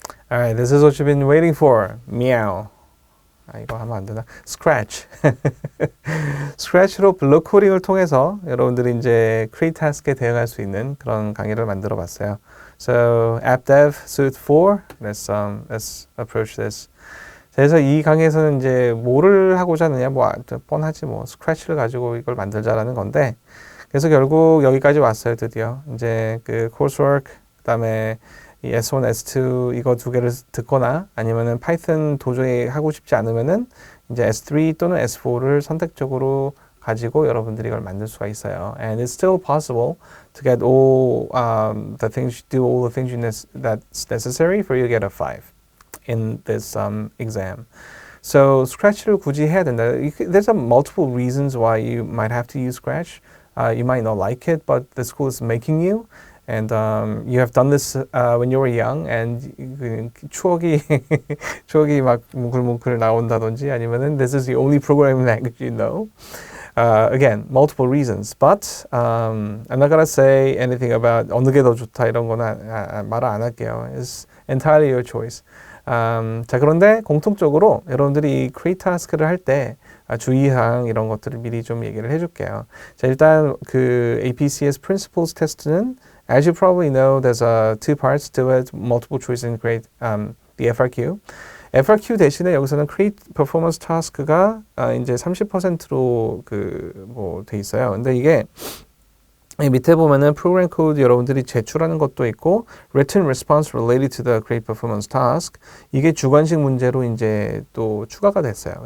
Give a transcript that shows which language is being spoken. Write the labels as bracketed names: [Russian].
[English] Alright, this is what you've been waiting for. [Korean] Meow. 아, 이거 하면 안 되나? Scratch. Scratch로 블록 코딩을 통해서 여러분들이 이제 create task에 대응할 수 있는 그런 강의를 만들어 봤어요. [English] So, app dev suite 4. Let's approach this. [Korean] 그래서 이 강의에서는 이제 뭐를 하고자 하느냐, 뭐 뻔하지 뭐 스크래치를 가지고 이걸 만들자라는 건데, 그래서 결국 여기까지 왔어요. 드디어 이제 그 coursework, 그다음에 이 S1, S2 이거 두 개를 듣거나 아니면은 파이썬 도저히 하고 싶지 않으면은 이제 S3 또는 S4를 선택적으로 가지고 여러분들이 이걸 만들 수가 있어요. [English] And it's still possible to get all the things, do all the things that's necessary for you to get a 5 in this exam. [Korean] So Scratch를 굳이 해야 된다. [English] There's multiple reasons why you might have to use Scratch. You might not like it, but the school is making you. And you have done this when you were young, and [Korean] 추억이 추억이 막 뭉클뭉클 나온다든지 아니면은 [English] this is the only programming language you know. Again, multiple reasons, but I'm not gonna say anything about [Korean] 어느 게 더 좋다 이런 거는 말을 안 할게요. [English] It's entirely your choice. [Korean] 자, 그런데 공통적으로 여러분들이 이 create task를 할 때 주의사항 이런 것들을 미리 좀 얘기를 해줄게요. 자, 일단 그 [English] APCS Principles Test는 as you probably know, there's two parts to it, multiple choice and create the FRQ. [Korean] FRQ 대신에 여기서는 create performance task가 이제 30%로 뭐 돼 있어요. 근데 이게 이 밑에 보면은 프로그램 코드 여러분들이 제출하는 것도 있고 [English] written response related to the create performance task [Korean] 이게 주관식 문제로 이제 또 추가가 됐어요.